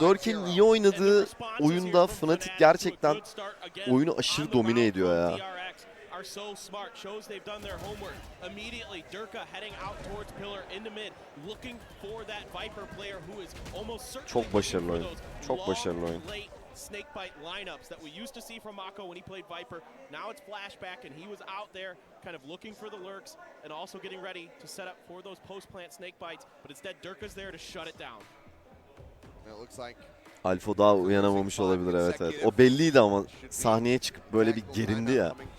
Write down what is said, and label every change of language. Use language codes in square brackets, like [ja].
[tr] Dark'in iyi oynadığı oyunda Fnatic gerçekten oyunu aşırı domine ediyor ya. [en] Are so smart, shows they've done their homework. Immediately, Durka heading out towards pillar into mid, looking for that Viper player who is almost certainly [tr] çok başarılı oyun. Çok başarılı oyun. [en] Snakebite lineups that we used to see from Mako when he played Viper. Now it's flashback and he was out there kind of looking for the lurks and also getting ready to set up for those post-plant snakebites, but instead Durka's there to shut it down. It looks like [tr] Alfa daha uyanamamış olabilir, evet evet. O belliydi ama sahneye çıkıp böyle bir gerindi ya.